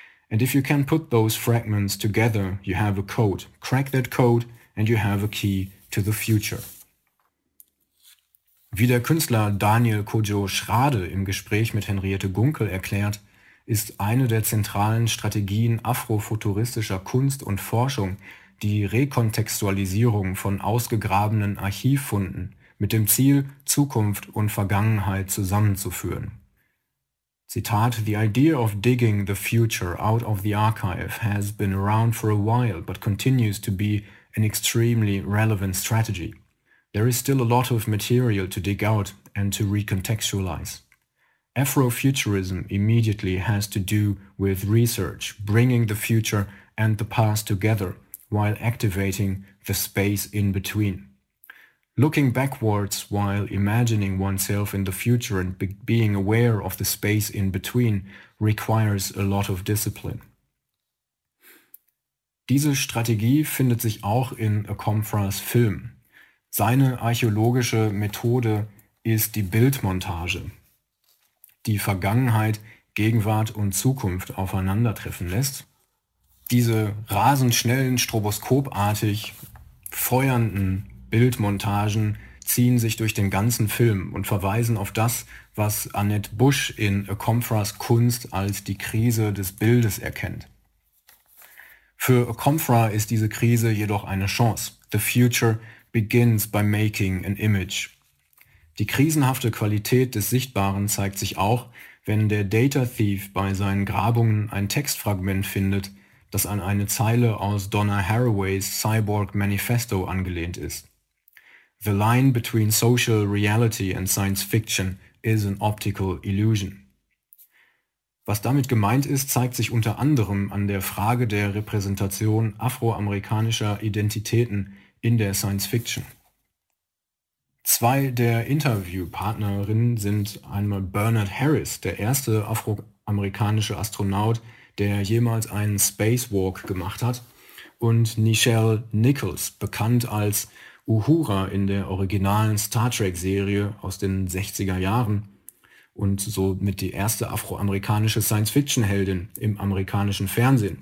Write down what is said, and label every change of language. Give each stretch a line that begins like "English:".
English: And if you can put those fragments together, you have a code. Crack that code and you have a key to the future.
German: Wie der Künstler Daniel Kodjo Schrade im Gespräch mit Henriette Gunkel erklärt, ist eine der zentralen Strategien afrofuturistischer Kunst und Forschung, die Rekontextualisierung von ausgegrabenen Archivfunden mit dem Ziel, Zukunft und Vergangenheit zusammenzuführen.
English: Zitat: The idea of digging the future out of the archive has been around for a while, but continues to be an extremely relevant strategy. There is still a lot of material to dig out and to recontextualize. Afrofuturism immediately has to do with research, bringing the future and the past together, while activating the space in between. Looking backwards while imagining oneself in the future and being aware of the space in between requires a lot of discipline.
German: Diese Strategie findet sich auch in Okomfras Film. Seine archäologische Methode ist die Bildmontage, die Vergangenheit, Gegenwart und Zukunft aufeinandertreffen lässt. Diese rasend schnellen, stroboskopartig feuernden Bildmontagen ziehen sich durch den ganzen Film und verweisen auf das, was Annette Busch in Okomfras Kunst als die Krise des Bildes erkennt. Für Okomfra ist diese Krise jedoch eine Chance.
English: The future begins by making an image.
German: Die krisenhafte Qualität des Sichtbaren zeigt sich auch, wenn der Data Thief bei seinen Grabungen ein Textfragment findet, das an eine Zeile aus Donna Haraways Cyborg Manifesto angelehnt ist.
English: The line between social reality and science fiction is an optical illusion.
German: Was damit gemeint ist, zeigt sich unter anderem an der Frage der Repräsentation afroamerikanischer Identitäten in der Science Fiction. Zwei der Interviewpartnerinnen sind einmal Bernard Harris, der erste afroamerikanische Astronaut, der jemals einen Spacewalk gemacht hat, und Nichelle Nichols, bekannt als Uhura in der originalen Star Trek-Serie aus den 60er Jahren und somit die erste afroamerikanische Science-Fiction-Heldin im amerikanischen Fernsehen.